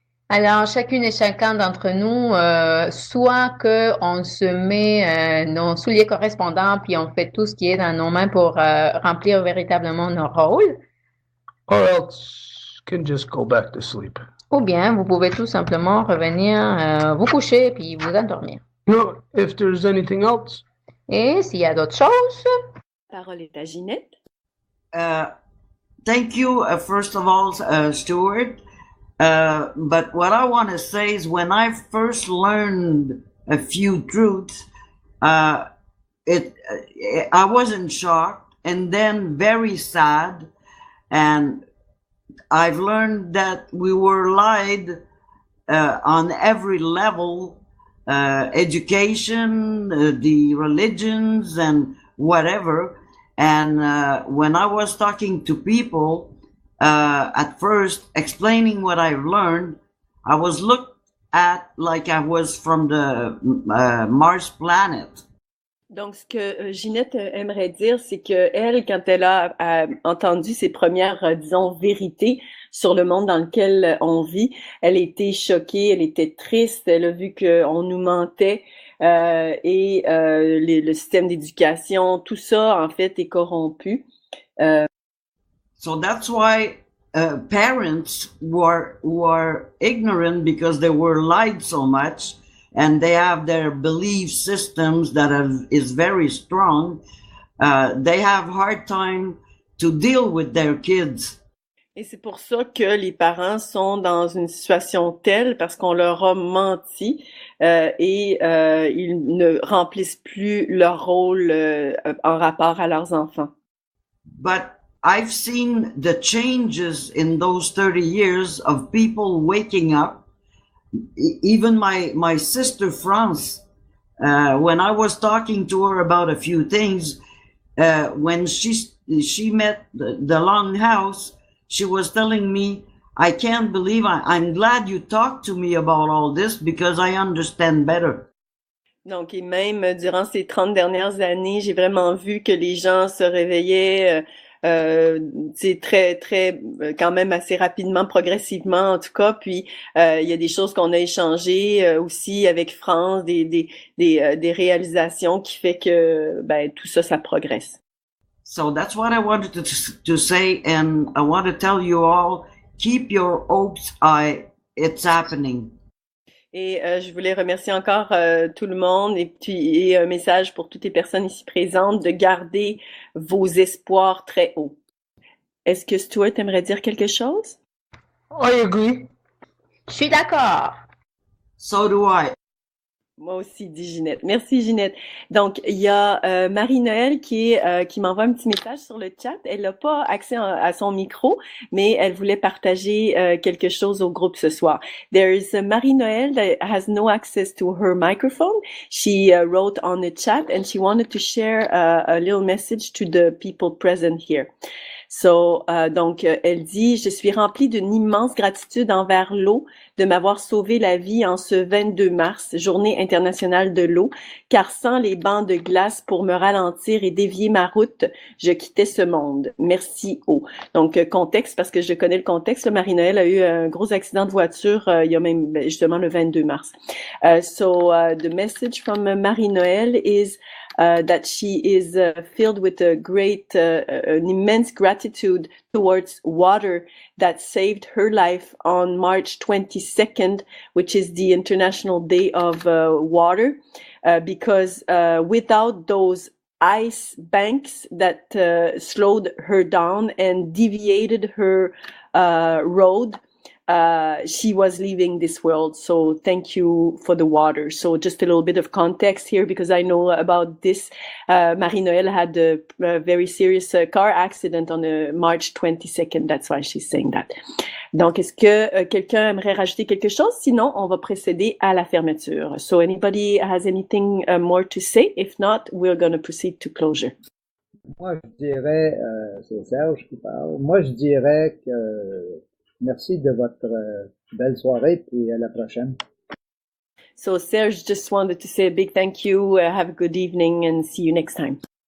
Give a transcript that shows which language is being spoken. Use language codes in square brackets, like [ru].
[fr] Alors, chacune et chacun d'entre nous, soit qu'on se met nos souliers correspondants puis on fait tout ce qui est dans nos mains pour remplir véritablement nos rôles. [en] Or else can just go back to sleep. [fr] Ou bien, vous pouvez tout simplement revenir vous coucher puis vous endormir. [en] No, if there's anything else. [fr] Et s'il y a d'autres choses. La parole est à Ginette. [en] Thank you, first of all, Stuart. But what I want to say is when I first learned a few truths, I wasn't shocked and then very sad. And I've learned that we were lied on every level, education, the religions and whatever. And when I was talking to people, at first explaining what I've learned, I was looked at like I was from the Mars planet. [fr] Donc, ce que Ginette aimerait dire, c'est que elle, quand elle a entendu ses premières, disons, vérités sur le monde dans lequel on vit, elle était choquée, elle était triste, elle a vu qu'on nous mentait et le système d'éducation, tout ça, en fait, est corrompu. [en] So that's why parents were ignorant because they were lied so much, and they have their belief systems that is very strong. They have hard time to deal with their kids. [fr] Et c'est pour ça que les parents sont dans une situation telle parce qu'on leur a menti et ils ne remplissent plus leur rôle en rapport à leurs enfants. [en] But I've seen the changes in those 30 years of people waking up. Even my sister France, when I was talking to her about a few things, when she met the Longhouse, she was telling me, I can't believe I'm glad you talked to me about all this because I understand better. [fr] Donc, et même durant ces 30 dernières années, j'ai vraiment vu que les gens se réveillaient c'est très quand même assez rapidement, progressivement en tout cas. Puis il y a des choses qu'on a échangées aussi avec France, des réalisations qui fait que tout ça, ça progresse. [en] So that's what I wanted to say, and I want to tell you all, keep your hopes high. It's happening. [fr] Et je voulais remercier encore tout le monde et un message pour toutes les personnes ici présentes de garder vos espoirs très hauts. Est-ce que Stuart aimerait dire quelque chose? [en] I agree. [fr] Je suis d'accord. [en] So do I. [fr] Moi aussi, dit Ginette. Merci, Ginette. Donc, il y a Marie-Noël qui m'envoie un petit message sur le chat. Elle n'a pas accès à son micro, mais elle voulait partager quelque chose au groupe ce soir. [en] There is Marie-Noël that has no access to her microphone. She wrote on the chat and she wanted to share a little message to the people present here. [fr] So, donc, elle dit, je suis remplie d'une immense gratitude envers l'eau de m'avoir sauvé la vie en ce 22 mars, journée internationale de l'eau, car sans les bancs de glace pour me ralentir et dévier ma route, je quittais ce monde. Merci eau. Donc, contexte, parce que je connais le contexte, Marie-Noël a eu un gros accident de voiture il y a même justement le 22 mars. [en] So, the message from Marie-Noël is that she is filled with a great, an immense gratitude towards water that saved her life on March 22nd, which is the International Day of Water, because without those ice banks that slowed her down and deviated her road, she was leaving this world. So thank you for the water. So just a little bit of context here, because I know about this. Marie-Noël had a very serious car accident on March 22nd. That's why she's saying that. [fr] Donc, est-ce que quelqu'un aimerait rajouter quelque chose? Sinon, on va procéder à la fermeture. [en] So anybody has anything more to say? If not, we're going to proceed to closure. [fr] Moi, je dirais, c'est Serge qui parle. Moi, je dirais que merci de votre belle soirée, puis à la prochaine. [en] So Serge just wanted to say a big thank you, have a good evening, and see you next time.